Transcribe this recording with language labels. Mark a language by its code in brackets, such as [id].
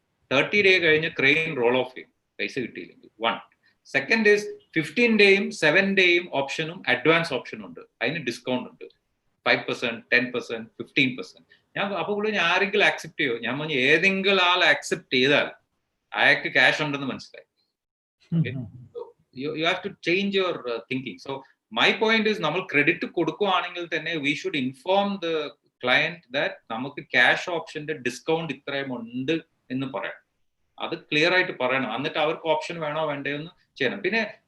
[ml] 30 day കഴിഞ്ഞ് crane role of ചെയ്യും പൈസ കിട്ടിയില്ലെങ്കിൽ. 1. Second is 15 ഡേയും 7 ഡേയും ഓപ്ഷനും അഡ്വാൻസ് ഓപ്ഷനും ഉണ്ട്. അതിന് ഡിസ്കൗണ്ട് ഉണ്ട്, 5%, 10%, 15%. ഞാൻ അപ്പൊ കൂടെ ഞാൻ ആരെങ്കിലും ആക്സെപ്റ്റ് ചെയ്യോ, ഞാൻ പറഞ്ഞു ഏതെങ്കിലും ആൾ ആക്സെപ്റ്റ് ചെയ്താൽ അയാൾക്ക് ക്യാഷ് ഉണ്ടെന്ന് മനസ്സിലായി. [en] You have to change your thinking. So my point is, [ml] നമ്മൾ ക്രെഡിറ്റ് കൊടുക്കുകയാണെങ്കിൽ തന്നെ [en] we should inform the client that [ml] നമുക്ക് ക്യാഷ് ഓപ്ഷന്റെ ഡിസ്കൗണ്ട് ഇത്രയും ഉണ്ട് എന്ന് പറയാം. അത് ക്ലിയർ ആയിട്ട് പറയണം. എന്നിട്ട് അവർക്ക് ഓപ്ഷൻ വേണോ വേണ്ടയോ എന്ന് ചെയ്യണം. പിന്നെ